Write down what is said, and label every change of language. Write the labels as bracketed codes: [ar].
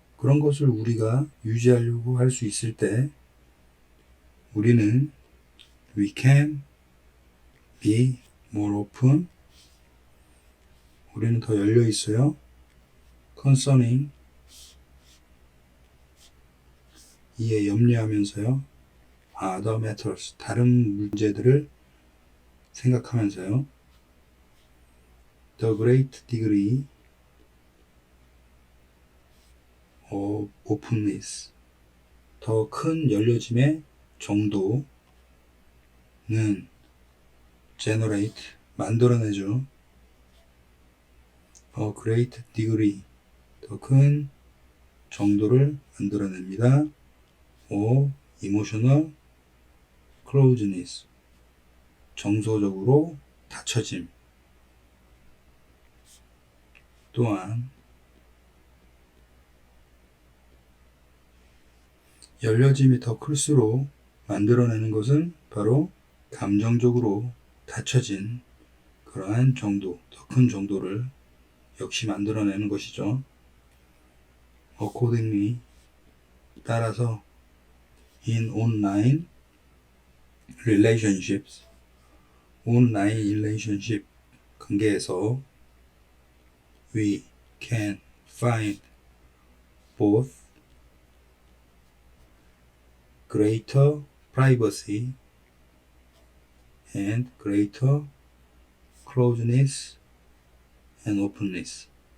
[ko] 그런 것을 우리가 유지하려고 할 수 있을 때 우리는 [en] we can be more open, [ko] 우리는 더 열려 있어요. [en] concerning, [ko] 이에 염려하면서요. [en] other matters, [ko] 다른 문제들을 생각하면서요. [en] the great degree of openness, [ko] 더 큰 열려짐의 정도는 [en] generate, [ko] 만들어내죠. [en] a great degree, [ko] 더 큰 정도를 만들어냅니다. [en] of emotional closeness, [ko] 정서적으로 닫혀짐. 또한 열려짐이 더 클수록 만들어내는 것은 바로 감정적으로 닫혀진 그러한 정도, 더 큰 정도를 역시 만들어내는 것이죠. [en] accordingly, [ko] 따라서 [en] in online relationships, online relationship 관계에서 we can find both greater privacy and greater closeness and openness.